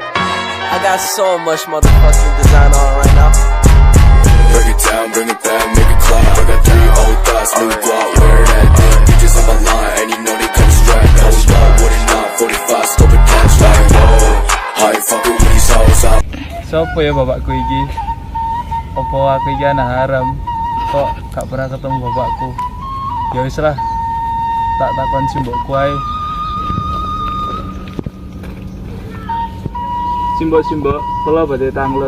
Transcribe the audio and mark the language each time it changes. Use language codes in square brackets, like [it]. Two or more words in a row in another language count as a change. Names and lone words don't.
[en] I got so much motherfucking design on right now. Break it down, bring it back, make it clap. I got 3 old thoughts, new guap, wear that damn. Bitches on my line, and you know they come strapped. Hold up, what it not, 45, scope it catch like whoa. I ain't fucking with these hoes out. [jv] Sopo ya bapakku iki? Opo aku iki anak haram? Kok gak pernah ketemu bapakku? Ya wis lah, tak takon simbokku ae. Simbok, kula badhe tanglet.